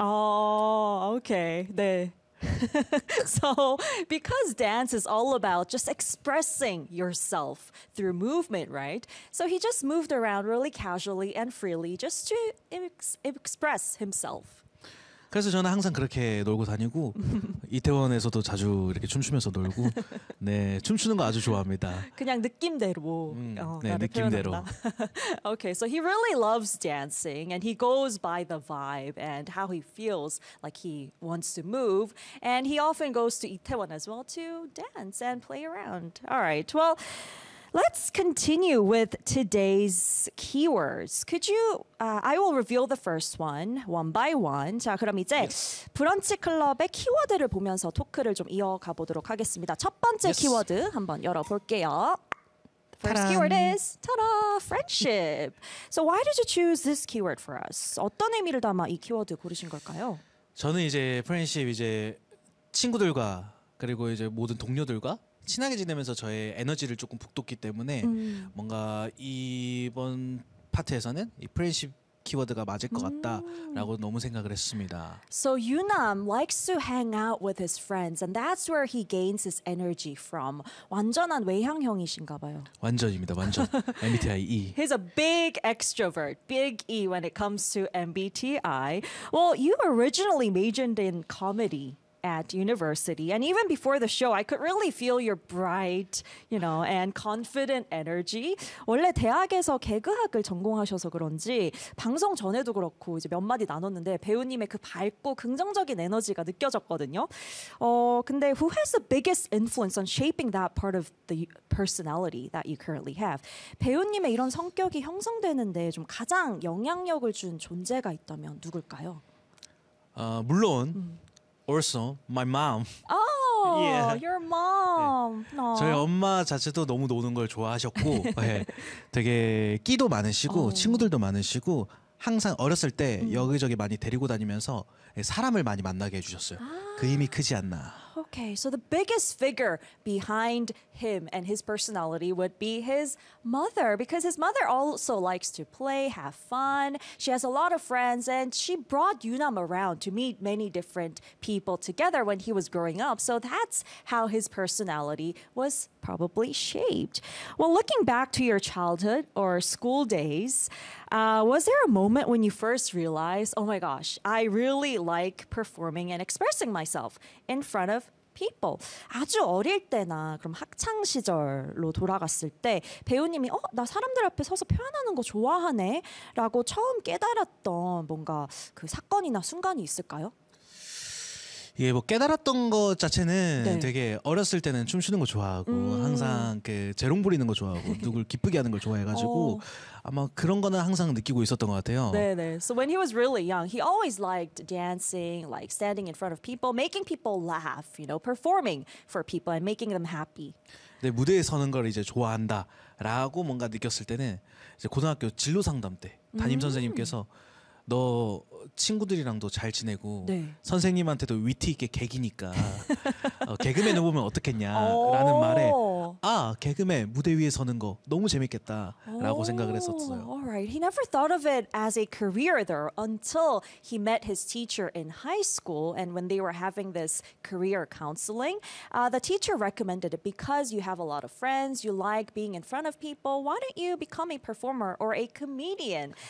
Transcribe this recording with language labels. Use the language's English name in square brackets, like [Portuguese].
[English] Okay. 네. So, because dance is all about just expressing yourself through movement, right? So he just moved around really casually and freely just to express himself. [Korean] 그래서 저는 항상 그렇게 놀고 다니고 이태원에서도 자주 이렇게 춤추면서 놀고 네, 춤추는 거 아주 좋아합니다. 그냥 느낌대로 네, 느낌대로. [English] Okay, so he really loves dancing and he goes by the vibe and how he feels like he wants to move and he often goes to Itaewon as well to dance and play around. All right. Well, Let's continue with today's keywords. Could you, I will reveal the first one, one by one. [Korean] 자, 그럼 이제 yes. 브런치 클럽의 키워드를 보면서 토크를 좀 이어가 보도록 하겠습니다. 첫 번째 yes. 키워드 한번 열어볼게요. [English] First [Korean] 따란. [English] keyword is, ta-da, friendship. So why did you choose this keyword for us? [Korean] 어떤 의미를 담아 이 키워드 고르신 걸까요? 저는 이제 friendship 이제 친구들과 그리고 이제 모든 동료들과 친하게 지내면서 저의 에너지를 조금 북돋기 때문에 뭔가 이번 파트에서는 이 프렌십 키워드가 맞을 것 같다라고 너무 생각을 했습니다. [English] So Yunam likes to hang out with his friends and that's where he gains his energy from. [Korean] 완전한 외향형이신가 봐요. 완전입니다. 완전. MBTI E. [English] He's a big extrovert. Big E when it comes to MBTI. Well, you originally majored in comedy. At university, and even before the show, I could really feel your bright, you know, and confident energy. [Korean] 원래 대학에서 개그학을 전공하셔서 그런지 방송 전에도 그렇고 이제 몇 마디 나눴는데 배우님의 그 밝고 긍정적인 에너지가 느껴졌거든요. 어 근데 [English] who has the biggest influence on shaping that part of the personality that you currently have? [Korean] 배우님의 이런 성격이 형성되는데 좀 가장 영향력을 준 존재가 있다면 누굴까요? 물론. [English] Also, my mom. Oh, yeah. your mom. [Korean] 네. 저희 엄마 자체도 너무 노는 걸 좋아하셨고 네. 되게 끼도 많으시고 oh. 친구들도 많으시고 항상 어렸을 때 여기저기 많이 데리고 다니면서 사람을 많이 만나게 해주셨어요. 아. 그 힘이 크지 않나. [English] Okay, so the biggest figure behind him and his personality would be his mother because his mother also likes to play, have fun. She has a lot of friends and she brought Yunam around to meet many different people together when he was growing up. So that's how his personality was probably shaped. Well, looking back to your childhood or school days, was there a moment when you first realized, oh my gosh, I really like performing and expressing myself in front of people? [Korean] 아주 어릴 때나 그럼 학창 시절로 돌아갔을 때 배우님이 어, 나 사람들 앞에 서서 표현하는 거 좋아하네 라고 처음 깨달았던 뭔가 그 사건이나 순간이 있을까요? 예, 뭐 깨달았던 것 자체는 네. 되게 어렸을 때는 춤추는 거 좋아하고 항상 그 재롱 부리는 거 좋아하고 누굴 기쁘게 하는 걸 좋아해가지고 아마 그런 거는 항상 느끼고 있었던 것 같아요. 네네. [English] So when he was really young, he always liked dancing, like standing in front of people, making people laugh, you know, performing for people and making them happy. [Korean] 네, 무대에 서는 걸 이제 좋아한다라고 뭔가 느꼈을 때는 이제 고등학교 진로 상담 때 담임 선생님께서 너 친구들이랑도 잘 지내고 네. 선생님한테도 위트 있게 개기니까 개그맨을 보면 어떻겠냐라는 말에 아 개그맨 무대 위에 서는 거 너무 재밌겠다라고 생각을 했었어요. [English] All right, he never thought of it as a career though until he met his teacher in high school and when they were having this career counseling, the teacher recommended it because you have a lot of friends, you like being in front of people, why don't you become a performer or a comedian?